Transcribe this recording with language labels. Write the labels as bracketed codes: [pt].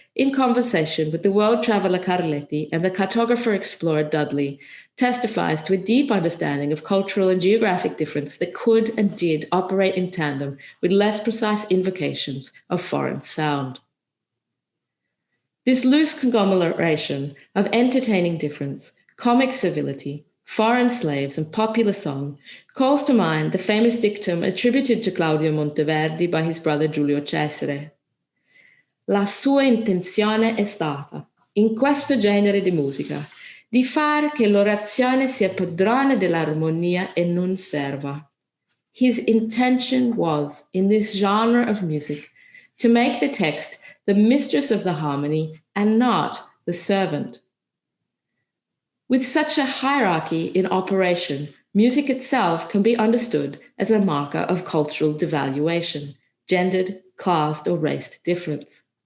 [en] in conversation with the world traveler Carletti and the cartographer-explorer Dudley, testifies to a deep understanding of cultural and geographic difference that could and did operate in tandem with less precise invocations of foreign sound. This loose conglomeration of entertaining difference, comic civility, foreign slaves, and popular song calls to mind the famous dictum attributed to Claudio Monteverdi by his brother Giulio Cesare. [it] La sua intenzione è stata, in questo genere di musica, di far che l'orazione sia padrona dell'armonia e non serva. [en] His intention was, in this genre of music, to make the text the mistress of the harmony and not the servant. With such a hierarchy in operation, music itself can be understood as a marker of cultural devaluation, gendered, classed, or raced difference.